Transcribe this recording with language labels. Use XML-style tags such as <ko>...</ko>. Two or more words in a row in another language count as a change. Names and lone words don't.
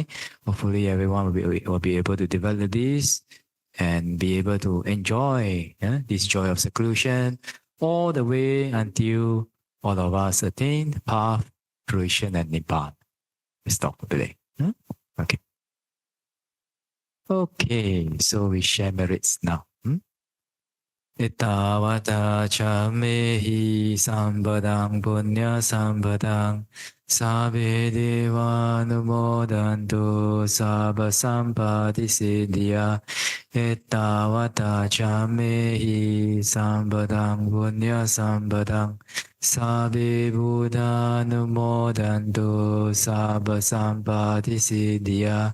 <en>Hopefully everyone will be able to develop this and be able to enjoy this joy of seclusion all the way until all of us attain path, fruition, and nibbana. We stop today. Okay. Okay, so we share merits now.</en> <pi>Ittavata cha mehi sambadang punya sambadang sabe deva numodantu sabba sampati siddhya. Ittavata cha mehi sambadang punya sambadang sabe buddha numodantu sabba sampati siddhya.</pi>